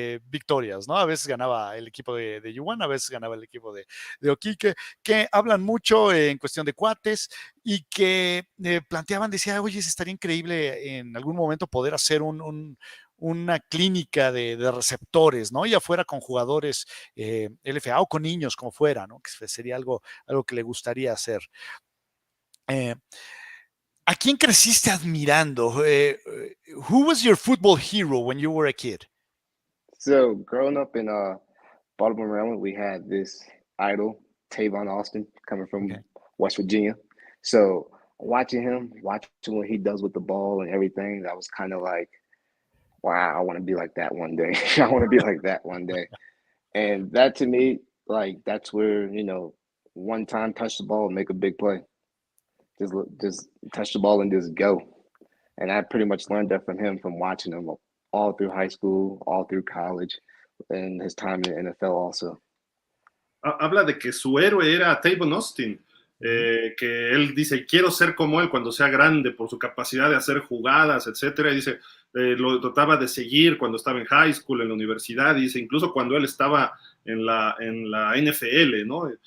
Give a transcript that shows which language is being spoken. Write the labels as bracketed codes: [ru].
[es] victorias, ¿no? A veces ganaba el equipo de Juwan, a veces ganaba el equipo de Oquique, que hablan mucho en cuestión de cuates y que planteaban, decía, oye, estaría increíble en algún momento poder hacer una clínica de receptores, ¿no? Ya fuera con jugadores LFA o con niños, como fuera, ¿no? Que sería algo que le gustaría hacer. ¿A quién creciste admirando? [en] Who was your football hero when you were a kid? So growing up in Baltimore, Maryland, we had this idol, Tavon Austin, coming from West Virginia. So watching what he does with the ball and everything, that was kind of like, wow, I want to be like that one day. I want to be like that one day. And that to me, like, that's where, one time touch the ball and make a big play. Just touch the ball and just go. And I pretty much learned that from him, from watching him all through high school, all through college, and his time in the NFL also. [es] Habla de que su héroe era Tavon Austin, que él dice, quiero ser como él cuando sea grande por su capacidad de hacer jugadas, etcétera. Y dice, lo trataba de seguir cuando estaba en high school, en la universidad, y dice, incluso cuando él estaba en la NFL, ¿no?